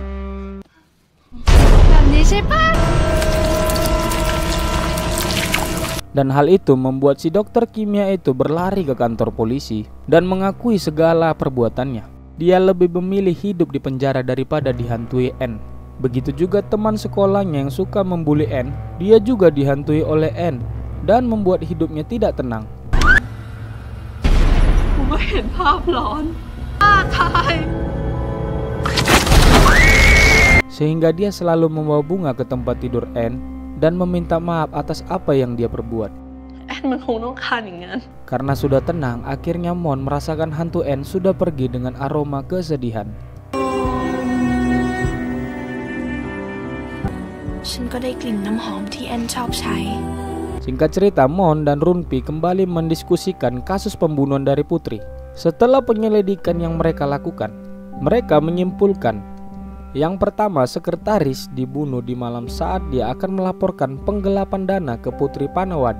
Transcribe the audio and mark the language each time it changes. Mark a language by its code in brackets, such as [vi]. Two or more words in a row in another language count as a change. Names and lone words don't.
[id] Dan hal itu membuat si dokter kimia itu berlari ke kantor polisi dan mengakui segala perbuatannya. Dia lebih memilih hidup di penjara daripada dihantui N. Begitu juga teman sekolahnya yang suka membuli N, dia juga dihantui oleh N dan membuat hidupnya tidak tenang. [th] เห็นภาพหลอนตาย [id] Sehingga dia selalu membawa bunga ke tempat tidur Anne dan meminta maaf atas apa yang dia perbuat. [th] แอนมันคงต้องการอย่างนั้น [id] Karena sudah tenang, akhirnya Mon merasakan hantu Anne sudah pergi dengan aroma kesedihan. [th] ฉันก็ได้กลิ่นน้ำหอมที่แอนชอบใช้ [id] Singkat cerita, Mon dan Runpi kembali mendiskusikan kasus pembunuhan dari Putri. Setelah penyelidikan yang mereka lakukan, mereka menyimpulkan yang pertama, sekretaris dibunuh di malam saat dia akan melaporkan penggelapan dana ke Putri Panawade.